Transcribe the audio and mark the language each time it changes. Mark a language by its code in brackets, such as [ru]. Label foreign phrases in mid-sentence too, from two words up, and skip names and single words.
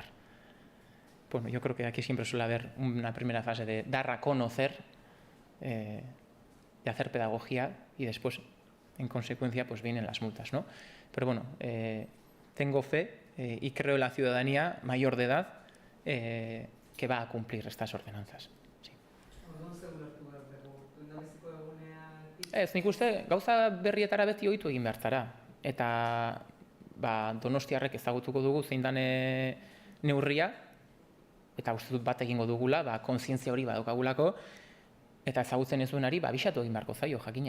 [es] Bueno, yo creo que aquí siempre suele haber una primera fase de dar a conocer, de hacer pedagogía y después, en consecuencia, pues vienen las multas, ¿no? Pero bueno, tengo fe y creo en la ciudadanía mayor de edad que va a cumplir estas ordenanzas. Sí. [eu] Ez, nik uste, gauza berrietara beti ohitu egin behar zara. Eta donostiarrek ezagutuko dugu zein dan neurria, eta uste dut bat egingo dugula, kontzientzia hori badokagulako, eta ezagutzen ez duenari, abisatu egin beharko zaio, jakina.